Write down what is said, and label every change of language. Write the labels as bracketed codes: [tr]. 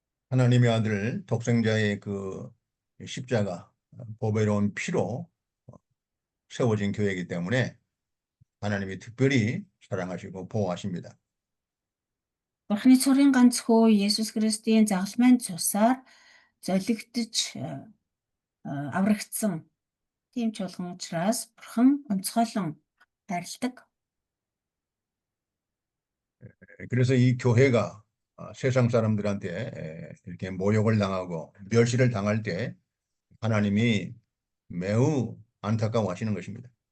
[ko] 하나님의 아들 독생자의 그 십자가 보배로운 피로 세워진 교회이기 때문에 하나님이 특별히 사랑하시고 보호하십니다. [mn] Бурхны цорын ганц хөө Есүс Христийн загалмайн цусаар золигдож аврагдсан тийм чуулган учраас Бурхан онцгойлон хайрладаг. [ko] 그래서 이 교회가 세상 사람들한테 이렇게 모욕을 당하고 멸시를 당할 때 하나님이 매우 안타까워하시는 것입니다.